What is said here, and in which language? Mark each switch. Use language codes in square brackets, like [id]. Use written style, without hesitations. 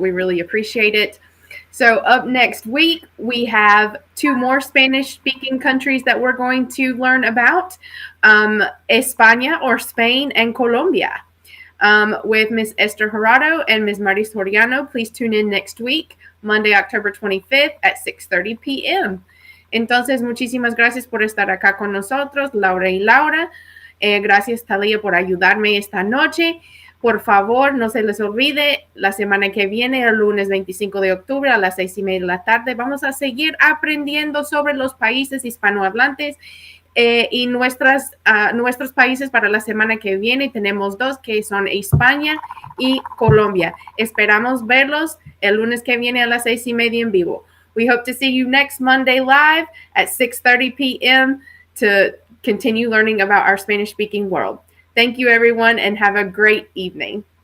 [en] We really appreciate it. So up next week, we have 2 more Spanish-speaking countries that we're going to learn about, España or Spain and Colombia, with Miss Esther Jurado and Ms. Maris Soriano. Please tune in next week, Monday, October 25th at 6:30 p.m. [es] Entonces, muchísimas gracias por estar acá con nosotros, Laura y Laura. Gracias, Talia, por ayudarme esta noche. Por favor, no se les olvide, la semana que viene, el lunes 25 de octubre a las 6:30 de la tarde, vamos a seguir aprendiendo sobre los países hispanohablantes y nuestros países para la semana que viene. Tenemos 2 que son España y Colombia. Esperamos verlos el lunes que viene a las 6:30 en vivo. [en] We hope to see you next Monday live at 6:30 p.m. to continue learning about our Spanish-speaking world. Thank you, everyone, and have a great evening.